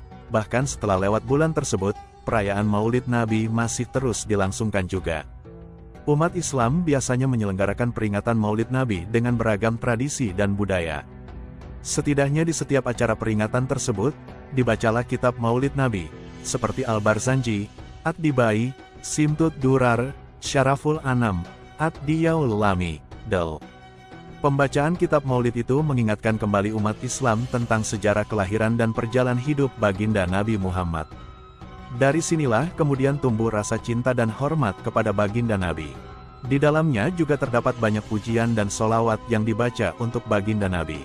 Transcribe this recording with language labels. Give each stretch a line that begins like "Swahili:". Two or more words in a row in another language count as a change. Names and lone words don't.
Indonesian: Bahkan setelah lewat bulan tersebut, perayaan Maulid Nabi masih terus dilangsungkan juga. Umat Islam biasanya menyelenggarakan peringatan Maulid Nabi dengan beragam tradisi dan budaya. Setidaknya di setiap acara peringatan tersebut, dibacalah kitab Maulid Nabi, seperti Al-Barzanji, Ad-Dibai, Simtud Durar, Syaraful Anam, Ad-Diyaul Lami, Del. Pembacaan kitab Maulid itu mengingatkan kembali umat Islam tentang sejarah kelahiran dan perjalanan hidup baginda Nabi Muhammad. Dari sinilah kemudian tumbuh rasa cinta dan hormat kepada baginda Nabi. Di dalamnya juga terdapat banyak pujian dan sholawat yang dibaca untuk baginda Nabi.